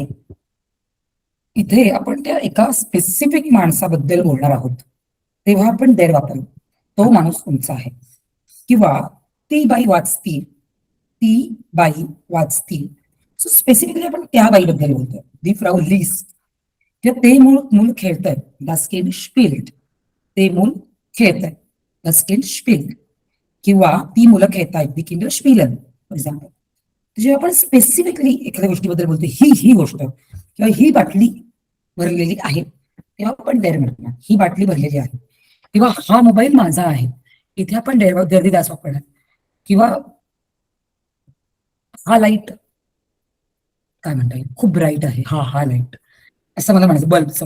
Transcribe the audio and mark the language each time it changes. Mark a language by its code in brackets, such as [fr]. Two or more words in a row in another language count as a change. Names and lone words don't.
[mr] इथे आपण त्या एका स्पेसिफिक माणसाबद्दल बोलणार आहोत तेव्हा आपण देर वापरू. तो माणूस उंच आहे. किंवा ती बाई वाचती, ती बाई वाचती. सो स्पेसिफिकली आपण त्या बाईबद्दल बोलतोय. [de] die Frau liest. [mr] किंवा ते मूल खेळतंय, [de] das Kind spielt. [mr] ते मूल खेळतंय, [de] das Kind spielt. [mr] किंवा ती मुलं खेळतायत, [de] die Kinder spielen [en] for example. [mr] जेव्हा आपण स्पेसिफिकली एखाद्या गोष्टीबद्दल बोलतो, ही गोष्ट किंवा ही बाटली भरलेली आहे, तेव्हा आपण देर म्हणणार, ही बाटली भरलेली आहे. किंवा हा मोबाईल माझा आहे, इथे आपण [de] der die das [mr] वापरणार. किंवा हा लाईट काय म्हणता येईल, खूप ब्राईट आहे, हा लाईट असं मला म्हणायचं, बल्ब सॉरी.